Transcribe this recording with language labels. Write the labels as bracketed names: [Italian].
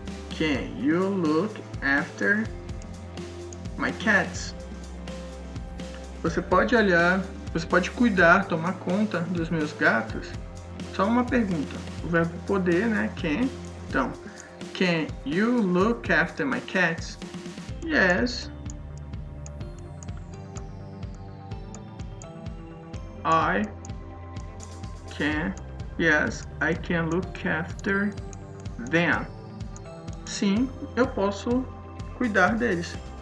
[English] Can you look after my cats? [Portuguese] Você pode cuidar, tomar conta dos meus gatos? Só uma pergunta. O verbo poder, né? Can. Então, [English] can you look after my cats? Yes. I can. Yes, I can look after them. [Portuguese] Sim, eu posso cuidar deles.